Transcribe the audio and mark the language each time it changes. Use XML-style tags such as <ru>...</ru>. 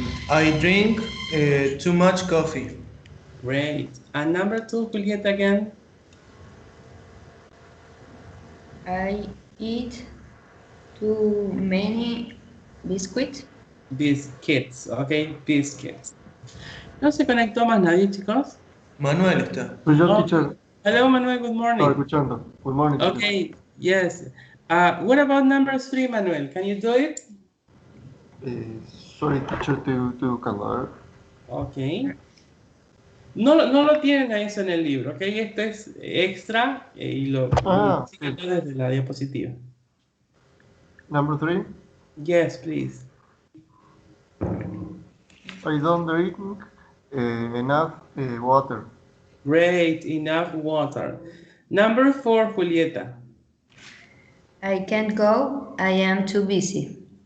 <en>I drink too much coffee. Great. And number two, Julieta again. I eat too many biscuits. Biscuits, okay, biscuits.</en> <es>¿No se conectó más nadie, chicos? Manuel está. Soy yo, Oh.</es> <en>teacher. Hello, Manuel, good</en> <es>Estaba</es> <en>morning.</en> <es>escuchando.</es> <en>Good morning, teacher. Okay, yes. What about number three, Manuel? Can you do it? Sorry, teacher,</en> <es>estoy buscando. A ver.</es> <en>Okay.</en> <es>No lo tienen a eso en el libro, ok. Esto es extra y lo siguen desde la diapositiva.</es> <en>Number 3. Yes, please. I don't drink enough water. Great, enough water. Number 4, Julieta. I can't go. I am too busy.</en>